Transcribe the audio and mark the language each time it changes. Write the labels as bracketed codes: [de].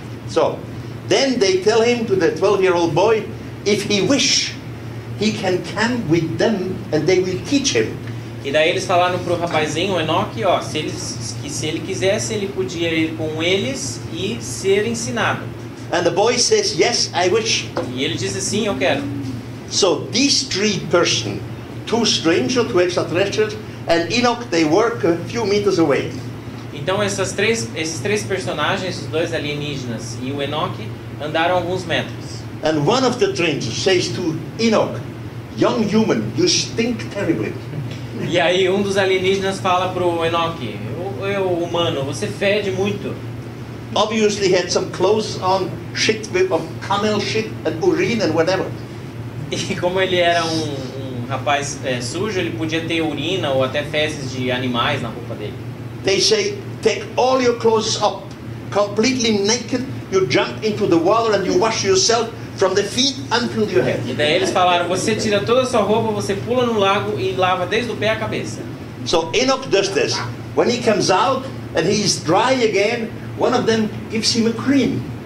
[en] So, then they tell him, to the 12-year-old boy, if he wish, he can come with them and they will teach him. [pt] E daí eles falaram pro rapazinho, Enoque, ó, se ele quisesse, ele podia ir com eles e ser ensinado. [en] And the boy says, yes, I wish. [pt] E ele disse, sim, eu quero. [en] So these 3 persons, 2 strangers, 2 extraterrestrials, and Enoch, they work a few meters away. [pt] Então esses três personagens, os 2 alienígenas e o Enoque, andaram alguns metros. [en] And one of the strangers says to Enoch, young human, you stink terribly. [pt] E aí um dos alienígenas fala pro Enoque, eu humano, você fede muito. [en] Obviously he had some clothes on, shit of camel shit and urine and whatever. [pt] E como ele era um rapaz sujo, ele podia ter urina ou até fezes de animais na roupa dele. [en] They say, take all your clothes up, completely naked, you jump into the water and you wash yourself from the feet until your head. [pt] E daí eles falaram, você tira toda a sua roupa, você pula no lago e lava desde o pé à cabeça. [en] So Enoch does this. When he comes out and he is dry again, one of them gives him a cream.